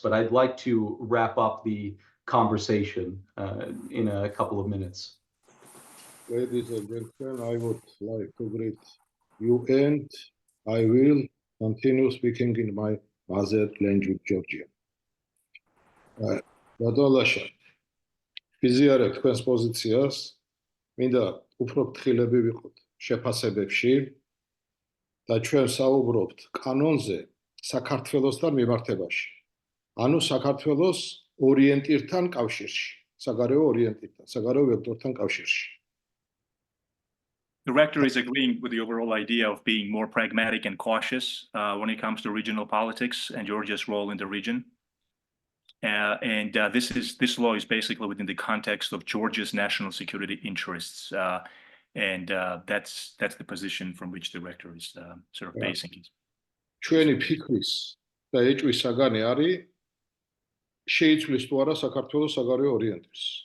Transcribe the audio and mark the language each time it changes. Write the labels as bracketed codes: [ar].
[en] But I'd like to wrap up the conversation in a couple of minutes. Ladies and gentlemen, I would like to greet you, and I will continue speaking in my mother language, Georgian. [ka] Badalasha, ვიზიარებთ თქვენს პოზიციას, მინდა უფრო ფრთხილები ვიყოთ შეფასებებში და ჩვენ საუბრობთ კანონზე საქართველოსთან მიმართებაში. ანუ საქართველოს ორიენტირთან კავშირში, საგარეო ორიენტირთან, საგარეო ვექტორთან კავშირში. [en] The rector is agreeing with the overall idea of being more pragmatic and cautious when it comes to regional politics and Georgia's role in the region. This law is basically within the context of Georgia's national security interests. That's the position from which the rector is sort of basing it. [ka] ჩვენი ფიქრის და ეჭვის საგანი არის შეიცვლის თუ არა საქართველოს საგარეო ორიენტირს.